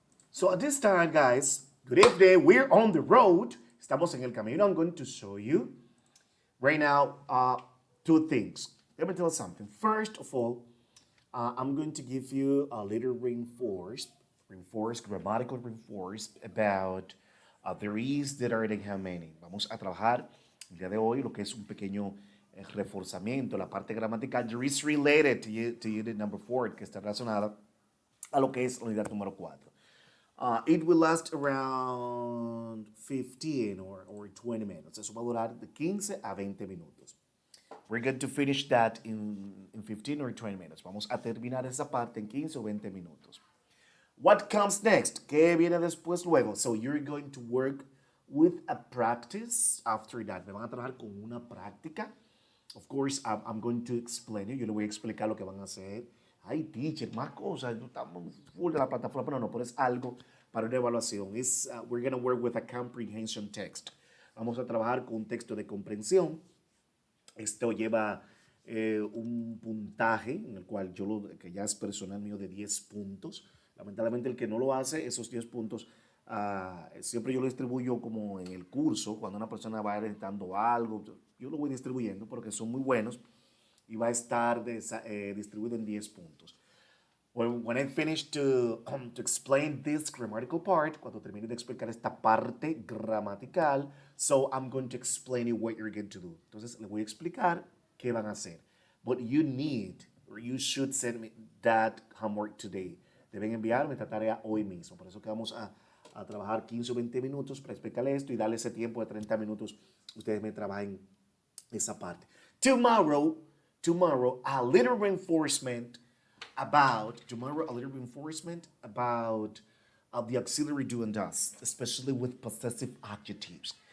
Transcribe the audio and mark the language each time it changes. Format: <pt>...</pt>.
<en>So at this time, guys, good evening. We're on the road.</en> <es>Estamos en el camino.</es> <en>I'm going to show you right now two things. Let me tell you something. First of all, I'm going to give you a little grammatical reinforced about there is, there are, and how many.</en> <es>Vamos a trabajar el día de hoy lo que es un pequeño reforzamiento, la parte gramatical.</es> <en>There is related to unit number 4,</en> <es>que está relacionada a lo que es la unidad número 4.</es> <en>It will last around 15 or 20 minutes.</en> <es>Eso va a durar de 15 a 20 minutos.</es> <en>We're going to finish that in 15 or 20 minutes.</en> <es>Vamos a terminar esa parte en 15 o 20 minutos.</es> <en>What comes next?</en> <es>¿Qué viene después luego?</es> <en>So you're going to work with a practice after that.</en> <es>Me van a trabajar con una práctica.</es> <en>Of course, I'm going to explain you.</en> <es>Yo le voy a explicar lo que van a hacer. Ay, teacher, más cosas. No estamos full de la plataforma, pero es algo para una evaluación.</es> <en>We're going to work with a comprehension text.</en> <es>Vamos a trabajar con un texto de comprensión. Esto lleva un puntaje en el cual que ya es personal mío, de 10 puntos. Lamentablemente el que no lo hace, esos 10 puntos, siempre yo lo distribuyo como en el curso, cuando una persona va editando algo, yo lo voy distribuyendo porque son muy buenos y va a estar distribuido en 10 puntos.</es> <en>When I finish to explain this grammatical part,</en> <es>cuando termine de explicar esta parte gramatical,</es> <en>so I'm going to explain you what you're going to do.</en> <es>Entonces, le voy a explicar qué van a hacer.</es> <en>But you should send me that homework today.</en> <es>deben enviarme esta tarea hoy mismo. Por eso que vamos a trabajar 15 o 20 minutos para explicarle esto y darle ese tiempo de 30 minutos. Ustedes me trabajen esa parte.</es> <en>Tomorrow, a little reinforcement about the auxiliary do and does, especially with possessive adjectives.</en>